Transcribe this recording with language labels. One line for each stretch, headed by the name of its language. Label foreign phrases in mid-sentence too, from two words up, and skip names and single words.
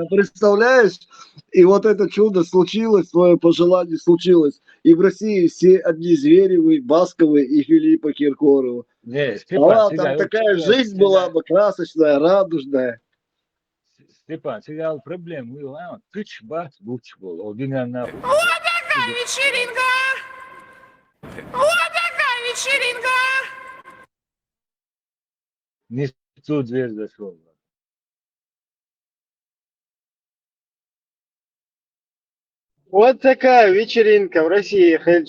Russian: Представляешь? И вот это чудо случилось, твое пожелание случилось. И в России все одни Зверевы, Басковы и Филиппа Киркорова. Там такая жизнь была бы красочная, радужная. Степан, сериал проблем. Тыч, бац, буч был. Вот такая вечеринка! Вот такая вечеринка! Не тут дверь зашел. Вот такая вечеринка в России, Хельч.